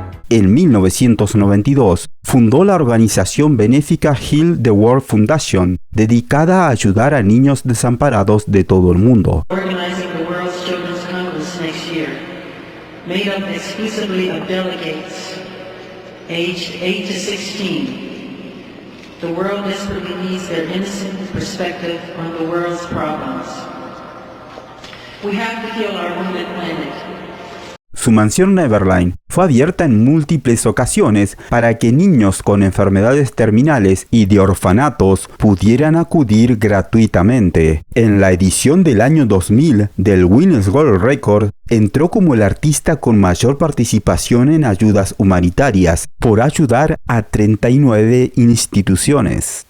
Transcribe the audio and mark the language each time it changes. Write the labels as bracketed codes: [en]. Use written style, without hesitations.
[es] En 1992, fundó la organización benéfica Heal the World Foundation, dedicada a ayudar a niños desamparados de todo el mundo. [en] Organizing the World's Children's Congress next year, made up exclusively of delegates aged 8 to 16. The world desperately needs their innocent perspective on the world's problems. We have to heal our wounded planet. [es] Su mansión Neverland fue abierta en múltiples ocasiones para que niños con enfermedades terminales y de orfanatos pudieran acudir gratuitamente. En la edición del año 2000 del Guinness World Record, entró como el artista con mayor participación en ayudas humanitarias, por ayudar a 39 instituciones.